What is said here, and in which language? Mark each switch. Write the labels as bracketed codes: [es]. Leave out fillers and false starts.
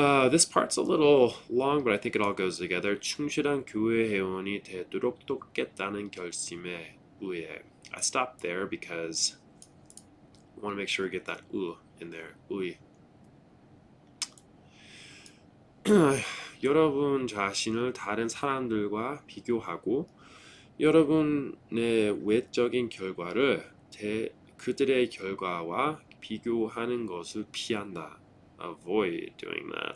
[en] This part's a little long, but I think it all goes together. [ko] 충실한 교회 회원이 되도록 돕겠다는 결심에 의해. [en] I stopped there because I want to make sure we get that in there. [ko] 여러분 자신을 다른 사람들과 비교하고 여러분의 외적인 결과를 그들의 결과와 비교하는 것을 피한다. [en] Avoid doing that.